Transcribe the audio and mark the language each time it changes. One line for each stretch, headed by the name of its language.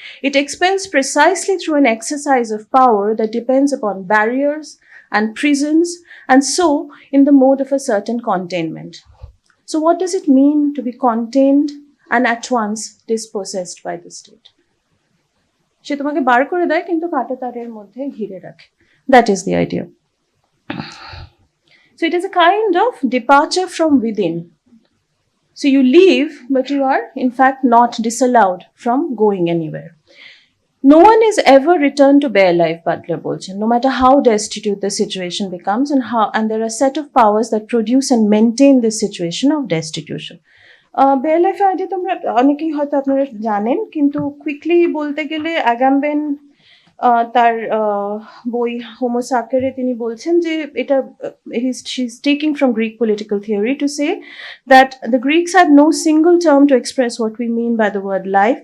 English: It expels precisely through an exercise of power that depends upon barriers and prisons, and so in the mode of a certain containment. So what does it mean to be contained and at once dispossessed by the state?
Bangla: সে তোমাকে বার করে দেয় কিন্তু কাঁটা তারের মধ্যে ঘিরে রাখে।
English: That is the idea. So it is a kind of departure from within. So you leave, but you are in fact not disallowed from going anywhere. No one is ever returned to bare life, Butler
Bangla: bolchen,
English: no matter how destitute the situation becomes, and there are a set of powers that produce and maintain this situation of destitution.
Bangla: Bear life idea তোমরা অনেকেই হয়তো আপনারা জানেন, কিন্তু quickly বলতে গেলে আগাম্বেন তার বই হোমো সাকারে তিনি বলছেন যে এটা
English: She is taking from Greek political theory to say that the Greeks had no single term to express what we mean by the word life.